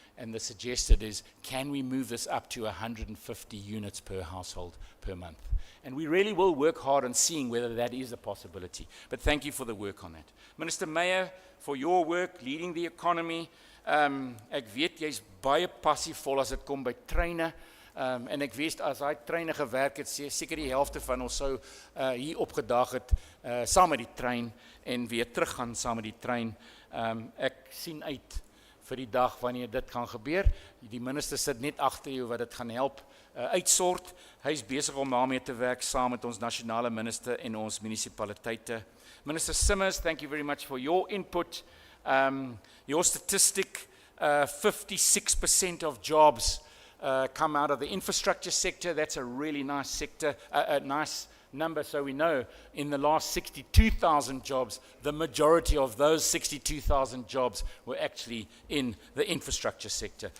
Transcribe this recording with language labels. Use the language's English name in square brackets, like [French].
[English] And the suggested is, can we move this up to 150 units per household per month? And we really will work hard on seeing whether that is a possibility. But thank you for the work on that. Minister Meyer, for your work, leading the economy. [Afrikaans] Ek weet, jy's baie passievol as dit kom by treine. En ek weet, as hy treine gewerk het, seker die helfte van ons sou hier opgedag het, saam met die trein, en weer teruggaan saam met die trein. Ek sien uit vir die dag wanneer dit gaan gebeur. Die minister sit net agter jou wat dit gaan help uitsort. Hy is besig om daarmee te werk saam met ons nasionale minister en ons munisipaliteite. [English] Minister Simmers, thank you very much for your input. Your statistic, 56% of jobs come out of the infrastructure sector. That's a really nice sector, a nice number. So we know in the last 62,000 jobs, the majority of those 62,000 jobs were actually in the infrastructure sector.